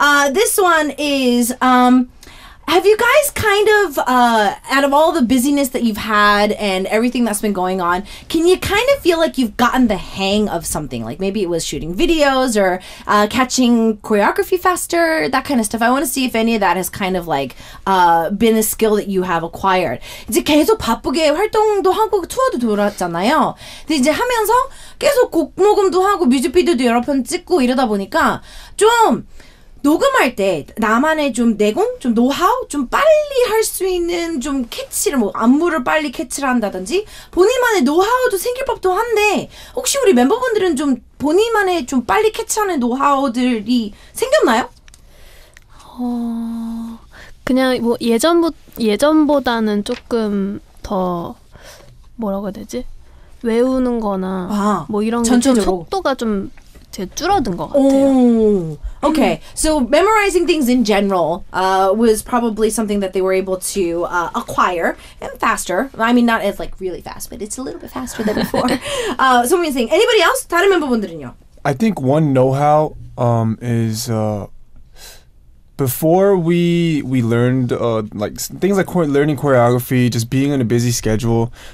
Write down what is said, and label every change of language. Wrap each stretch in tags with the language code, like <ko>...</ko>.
<en>This one is... have you guys kind of, out of all the busyness that you've had and everything that's been going on, can you kind of feel like you've gotten the hang of something? Like maybe it was shooting videos or catching choreography faster, that kind of stuff. I want to see if any of that has kind of like been a skill that you have acquired.</en> <ko>이제 계속 바쁘게 활동도 하고 투어도 돌았잖아요. 근데 이제 하면서 계속 곡 녹음도 하고 뮤직비디오도 여러 편 찍고 이러다 보니까 좀 녹음할 때 나만의 좀 내공, 좀 노하우, 좀 빨리 할 수 있는 좀 캐치를 뭐 안무를 빨리 캐치를 한다든지 본인만의 노하우도 생길 법도 한데 혹시 우리 멤버분들은 좀 본인만의 좀 빨리 캐치하는 노하우들이 생겼나요? 그냥 뭐 예전보다는 조금 더 뭐라고 해야 되지? 외우는 거나 뭐 이런 게 좀 속도가 좀 줄어든 것 같아요.</ko> <en>Okay, so memorizing things in general was probably something that they were able to acquire and faster. I mean, not as like really fast, but it's a little bit faster than before. Someone saying, anybody else?</en> <ko>다른 멤버분들은요?</ko> <en>I think one know-how is before we learned like things like learning choreography, just being on a busy schedule.</en>